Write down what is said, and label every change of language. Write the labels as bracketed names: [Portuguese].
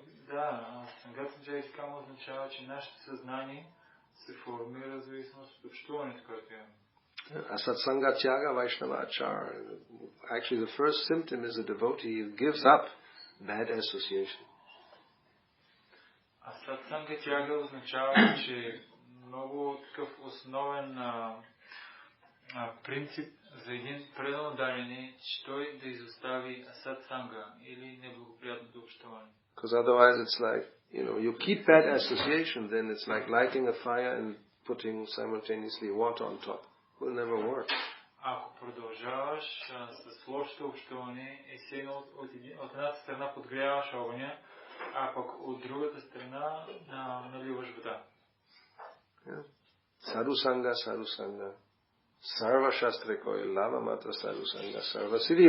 [Bulgarian] Да, [Sanskrit] Санга Санджайате Кама [Bulgarian] означава, че нашето съзнание се формира в зависимост от общуването, което имаме. [Sanskrit] Asatsanga Tyaga Vaishnava Achar. [English] Actually, the first symptom is a devotee gives up bad association. [Bulgarian] Асатсанга Тяга означава, че много такъв основен принцип за един предано дарен е, че той да изостави асатсанга или неблагоприятното общуване. [English] Because otherwise it's like, you keep bad association, then it's like lighting a fire and putting simultaneously water on top. It will never work. [Bulgarian] Ако продължаваш с лошото общуване, от едната страна подгряваш огъня, а пък от другата страна наливаш вода. [Sanskrit] Sadhu Sangha. Sarva Shastra Koi, Lava Matra Sadhu Sangha, Sarva Siddhi.